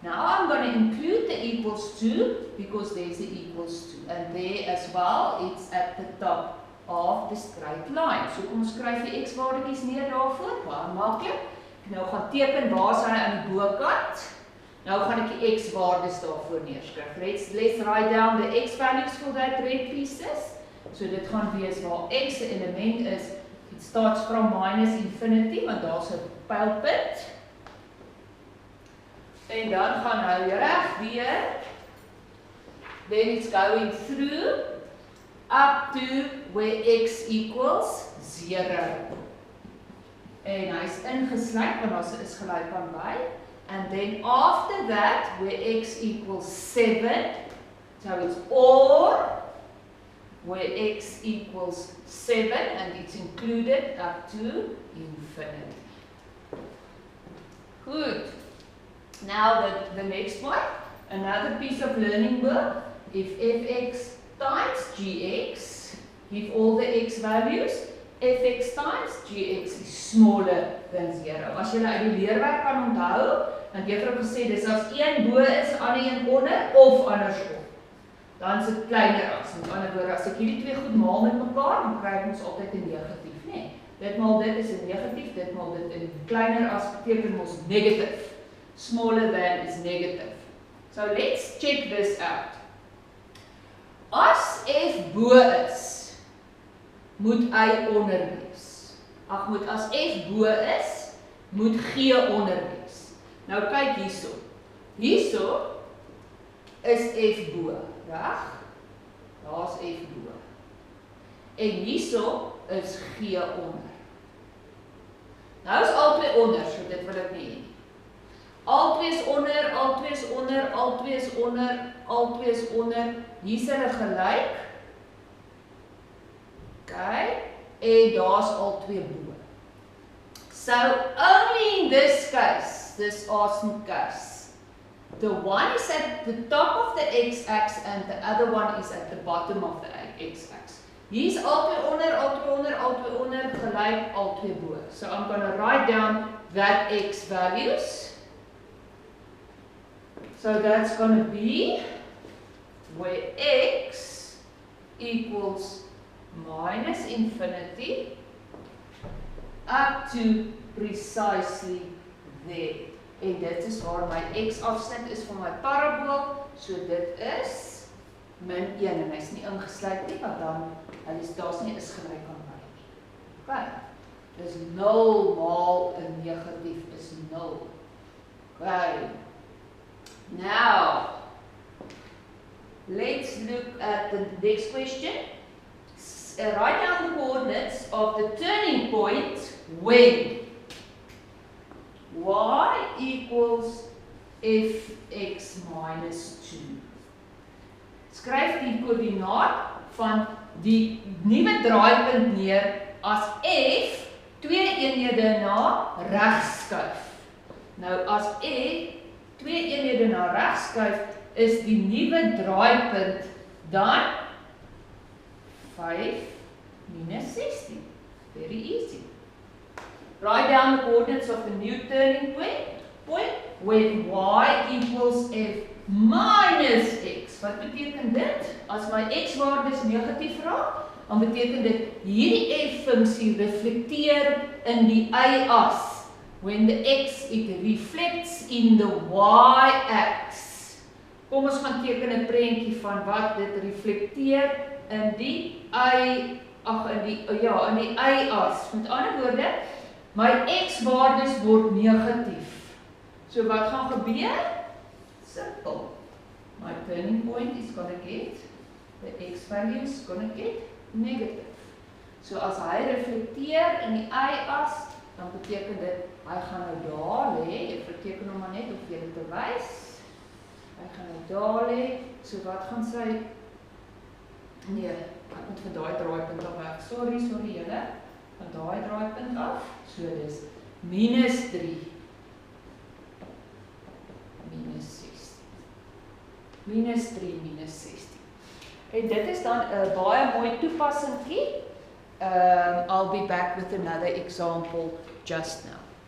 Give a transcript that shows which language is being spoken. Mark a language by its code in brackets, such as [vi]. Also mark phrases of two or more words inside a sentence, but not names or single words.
[en] Now I'm going to include the equals to because there's the equals to. And there as well, it's at the top of the straight line. [af] So kom ons skryf die x-waardekies neer daarvoor, baie maklik. Ek nou gaan teken waar is hy aan die bokant. Nou gaan ek die x-waardes daarvoor neerskryf. [en] Let's write down the x values for that red pieces. [af] So dit gaan wees waar x 'n element is. [en] It starts from minus infinity, [af] want daar's 'n pylpunt. En dan gaan hy reg weer. [en] Then it's going through up to where x equals 0. [af] En hy's ingesluit want daar is gelyk aan by. [en] And then after that, where x equals 7, so it's or where x equals 7 and it's included up to infinity. Good. Now the next one, another piece of learning work. If fx times gx, give all the x values, fx times gx is smaller than 0. [af] As jy uit die leerwerk kan onthou, dan het juffrou gesê dis as een bo is, ander een onder of andersom. Dan is dit kleiner as. Met ander woorde, as ek hierdie twee goed maal met mekaar, dan kry ons altyd 'n negatief, né? Dit maal dit is 'n negatief, dit maal dit 'n kleiner as beteken ons negative. [en] Smaller than is negative. So let's check this out. [af] As f bo is, moet y onder wees. Ag moet as f bo is, moet g onder wees. Nou kyk hierso. Hierso is f bo, reg? Daar's f bo. En hierso is g onder. Nou is albei onder, so dit wil ek nie hê. Albei is onder, albei is onder, albei is onder, albei is onder. Hier's hulle gelyk. Okay, en daar's albei bo. [en] So only in this case, this awesome case, the one is at the top of the x-axis and the other one is at the bottom of the x-axis. [af] Hier's albei onder, albei onder, albei onder, gelyk albei bo. [en] So I'm going to write down that x values. So that's going to be where x equals minus infinity up to precisely there. [af] En dit is waar my x-afsnit is vir my parabool. So dit is min 1 en hy's nie ingesluit nie, want dan daar's nie is gelyk aan by. Okay. Dis 0 maal 'n negatief is 0. Okay. [en] Now, let's look at the next question. Write down the coordinates of the turning point when y equals fx minus 2. [af] Skryf die koördinaat van die nuwe draaipunt neer as f 2 eenhede na regs skuif. Nou as f 2 eenhede na regs skuif, is die nuwe draaipunt dan 5 minus 16. [en] Very easy. Write down the coordinates of the new turning point when y equals f minus x. [af] Wat beteken dit? As my x-waardes negatief raak, dan beteken dit hierdie f-funksie reflekteer in die y-as. [en] When the x, it reflects in the y-axis. [af] Kom ons gaan teken 'n prentjie van wat dit reflekteer in die in die y-as. Met ander woorde, my x-waardes word negatief. So wat gaan gebeur? Simpel. [en] My turning point is going to get, the x value is going to get negative. [af] So as hy reflekteer in die y-as, dan beteken dit hy gaan nou daar lê. Ek beteken hom maar net om vir julle te wys. Hy gaan nou daar lê. So wat gaan sy? Nee, ek moet vir daai draaipunt af werk. Sorry julle. Van daai draaipunt af. So dis minus 3. Minus 16. Minus 3 minus 16. En dit is dan 'n baie mooi toepassingkie. [en] I'll be back with another example just now.